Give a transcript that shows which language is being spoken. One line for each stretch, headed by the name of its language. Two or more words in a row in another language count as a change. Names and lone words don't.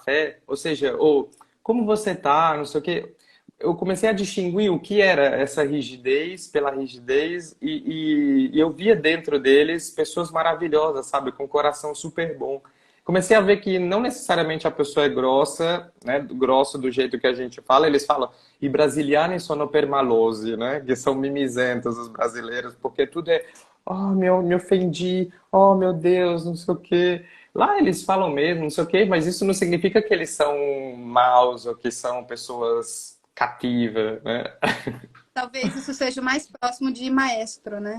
Portuguese: Ou seja, ou como você tá, não sei o quê. eu comecei a distinguir o que era essa rigidez pela rigidez e eu via dentro deles pessoas maravilhosas, sabe, com um coração super bom. Comecei a ver que não necessariamente a pessoa é grossa, né, grosso do jeito que a gente fala, eles falam
Italian: i brasiliani sono permalosi,
Portuguese: né, que são mimizentos os brasileiros, porque tudo é, oh, me ofendi, oh, meu Deus, não sei o quê. Lá eles falam mesmo, não sei o quê, mas isso não significa que eles são maus ou que são pessoas cativas, né? Talvez isso seja o mais próximo de maestro, né?